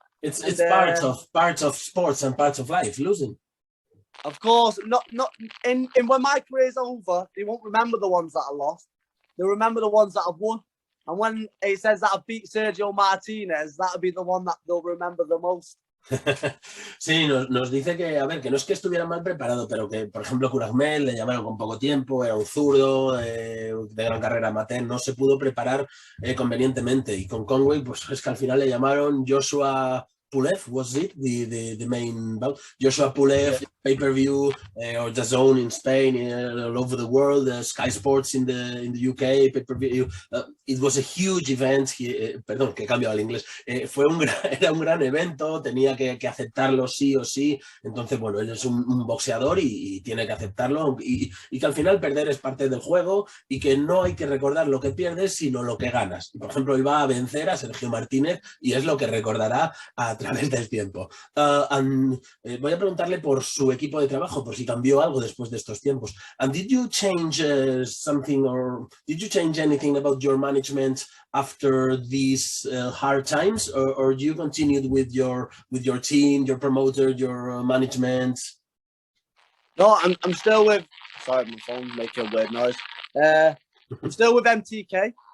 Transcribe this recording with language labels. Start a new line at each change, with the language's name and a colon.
English: It's part of sports and part of life. Losing. Of course, not in when my career's over, they won't remember the ones that I lost. They'll remember the ones that I've won. And when it says that I beat Sergio Martinez, that'll be the one that they'll remember the most.
Spanish: Sí, nos dice que, a ver, que no es que estuviera mal preparado, pero que, por ejemplo, Kulakmet le llamaron con poco tiempo, era un zurdo de gran carrera amateur, no se pudo preparar convenientemente. Y con Conway, pues es que al final le llamaron Joshua
English: Pulev, was it the main bout? Joshua Pulev, pay-per-view, or DAZN in Spain, all over the world, Sky Sports in the UK, pay-per-view. It was a huge event.
Spanish: Perdón, que he cambiado al inglés. Era un gran evento, tenía que aceptarlo sí o sí. Entonces, bueno, él es un boxeador y tiene que aceptarlo. Y que al final perder es parte del juego y que no hay que recordar lo que pierdes, sino lo que ganas. Y, por ejemplo, él va a vencer a Sergio Martínez y es lo que recordará a través del tiempo. Voy a preguntarle por su equipo de trabajo, por si cambió algo después de estos tiempos.
English: And did you change something, or did you change anything about your management after these hard times, or you continued with your team, your promoter, your management? No, I'm still with. Sorry, my phone's making a weird noise. I'm still with MTK.